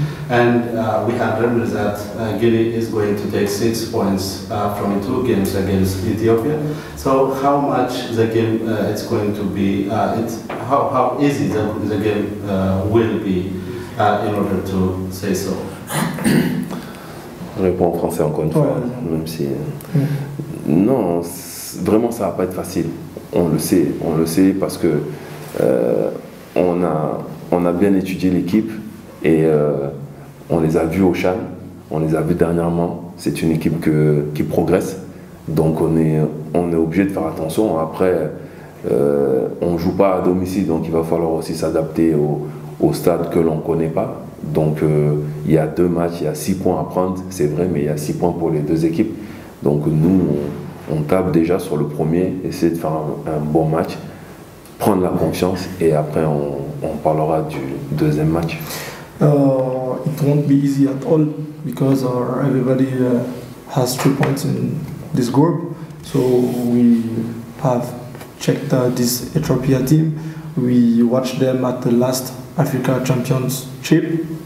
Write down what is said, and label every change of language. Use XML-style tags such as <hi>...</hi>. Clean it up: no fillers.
<en>And we have rumors that Guinea is going to take 6 points from 2 games against Ethiopia. So how much the game it's going to be, how easy the game will be in order to say so?</en> <fr>Je réponds en français encore une fois, même si... Non, vraiment ça va pas être facile. On le sait parce que on a bien étudié l'équipe et on les a vus au CHAN, on les a vus dernièrement. C'est une équipe qui progresse, donc on est obligé de faire attention. Après, on ne joue pas à domicile, donc il va falloir aussi s'adapter au stade que l'on ne connaît pas. Donc il y a 2 matchs, il y a 6 points à prendre, c'est vrai, mais il y a 6 points pour les 2 équipes. Donc nous, on tape déjà sur le premier, essayer de faire un bon match, prendre la confiance et après on parlera du deuxième match.</fr> <en>It won't be easy at all because everybody has 3 points in this group. So we have checked this Ethiopia team. We watched them at the last Africa Championship.</en>